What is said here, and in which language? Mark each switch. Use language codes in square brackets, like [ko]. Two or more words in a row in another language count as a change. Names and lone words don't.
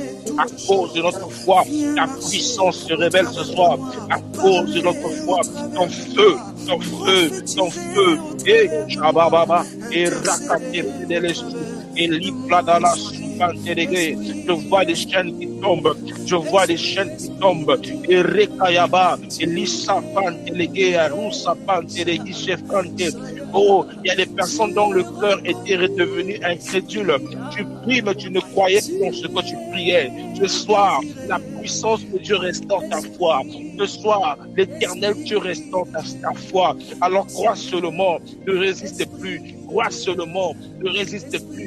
[fr] À cause de notre foi, ta puissance se révèle ce soir. À cause de notre foi, ton feu. Et Shabababa, et Rakate de l'Esprit, et Lipladala. Je vois des chaînes qui tombent. Et Rekayaba, et Lissafante, et Legea, Roussafante, et Legishefante. Oh, il y a des personnes dont le cœur était redevenu incrédule. Tu pries, mais tu ne croyais pas en ce que tu priais. Ce soir, la puissance de Dieu restaure ta foi. Ce soir, l'Éternel Dieu restaure ta foi. Alors crois seulement, ne résiste plus. Crois seulement, ne résiste plus.